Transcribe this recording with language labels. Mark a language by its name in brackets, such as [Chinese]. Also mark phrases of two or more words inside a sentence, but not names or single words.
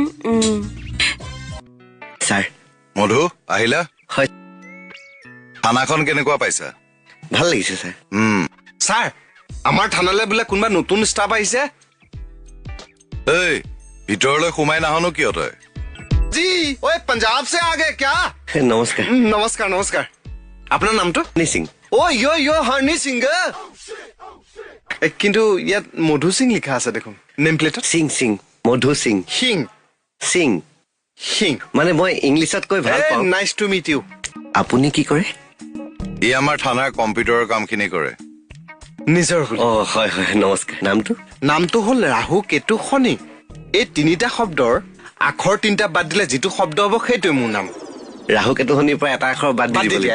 [Assamese] ছাৰ মধু আহিলা হয় থানাখন কেনেকুৱা পাইছা ভাল লাগিছে ছাৰ ছাৰ আমাৰ থানালৈ বোলে কোনোবা নতুন ষ্টাফ আহিছে এই ভিতৰলৈ সোমাই নাহনো কিয় তই [Hindi] জি ওই पंजाब से आ गए क्या [Assamese] নমস্কাৰ [Hindi] नमस्कार नमस्कार [Assamese] আপোনাৰ নামটো হানি সিং ও ইয়ো হৰ্ণি সিং কিন্তু ইয়াত মধু সিং লিখা আছে দেখোন নেম প্লেটত সিং সিং মধু সিং সিং সিং সিং মানে মই ইংলিছত কৈ ভাল পাওঁ [English] Nice to meet you [Assamese] আপুনি কি কৰে ই আমাৰ থানাৰ কম্পিউটাৰৰ কামখিনি কৰে নিজৰ অ হয় হয় নমস্কাৰ নামটো হ'ল ৰাহু কেতু শনি এই তিনিটা শব্দৰ আখৰ তিনিটা বাদ দিলে যিটো শব্দ হ'ব সেইটোৱে মোৰ নাম ৰাহু কেতু শনিৰ পৰা এটা আখৰ বাদ দি দিব